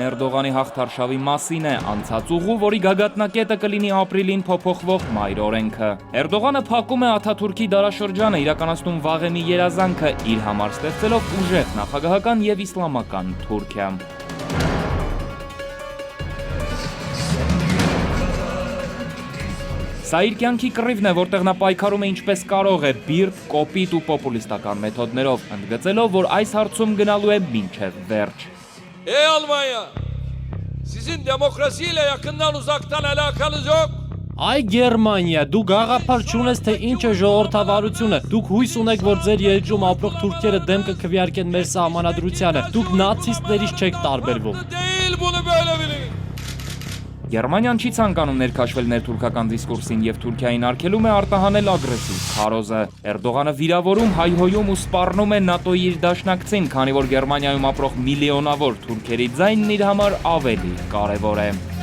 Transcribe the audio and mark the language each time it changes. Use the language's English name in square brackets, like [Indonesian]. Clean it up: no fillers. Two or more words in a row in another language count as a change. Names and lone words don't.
[Armenian] Էրդողանի հաղթարշավի մասին է, անցած ուղու, որի գագաթնակետը կլինի ապրիլին փոփոխվող մայր օրենքը։ Էրդողանը փակում է Աթաթուրքի դարաշրջանը, իրականացնում վաղեմի երազանքը, իր համար ստեղծելով ուժեղ նախագահական եւ իսլամական Թուրքիա։ Սա իր կյանքի կռիվն է, որտեղ նա պայքարում է ինչպես կարող է, բիրտ, կոպիտ ու պոպուլիստական մեթոդներով, ընդգծելով, որ այս հարցում գնալու է մինչև վերջ։ [Turkish] Ey Almanya, sizin demokrasiyle yakından uzaktan alakanız yok. [Armenian] Այ Գերմանիա, դու գաղափար չունես, թե ինչ է ժողովրդավարությունը։ Դուք հույս ունեք, որ ձեր երկրում ապրող թուրքերը դեմ կքվեարկեն մեր սահմանադրությանը։ Դուք նացիստներից չեք տարբերվում։ [Turkish] Değil bunu böyle bilin. [Armenian] Գերմանիան չի ցանկանում ներքաշվել ներթուրքական դիսկուրսին եւ Թուրքիային արգելում է արտահանել ագրեսիվ քարոզը։ Էրդողանը վիրավորում, հայհոյում ու սպառնում է ՆԱՏՕ-ի իր դաշնակցին, քանի որ Գերմանիայում ապրող միլիոնավոր թուրքերի ձայնն իր համար ավելի կարևոր է։